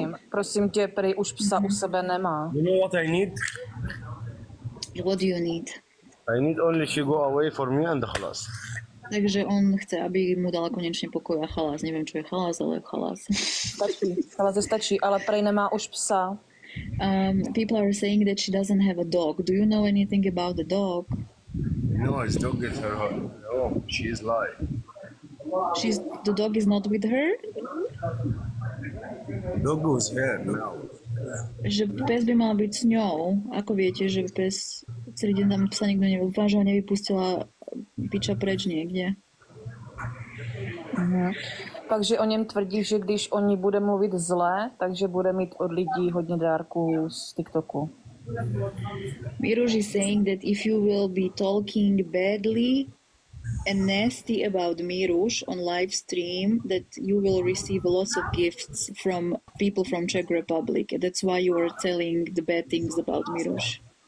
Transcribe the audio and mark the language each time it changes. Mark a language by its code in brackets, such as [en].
[cs] Prosím tě, prý už psa u sebe nemá. [en] You know what I need? What do you need? I need only she go away for me and khalas. [sk] Takže on chce, aby mu dala konečne pokoj a chalás. Neviem, čo je chalás, ale chalás. [cs] Chalás stačí, ale prej nemá už psa. [en] People are saying that she doesn't have a dog. Do you know anything about the dog? No, his dog is her home. No, she is lying. The dog is not with her? Dog was here now. [sk] Že pes by mal byť s ňou. Ako viete, že pes celý deň tam psa nikto nevyváža a nevypustila piča preč niekde? [cs] Takže o něm tvrdí, že když o ní bude mluvit zle, takže bude mít od lidí hodně dárků z TikToku. [en] Miruš is saying that if you will be talking badly and nasty about Miruš on live stream, that you will receive lots of gifts from people from Czech Republic. That's why you are telling the bad things about Miruš.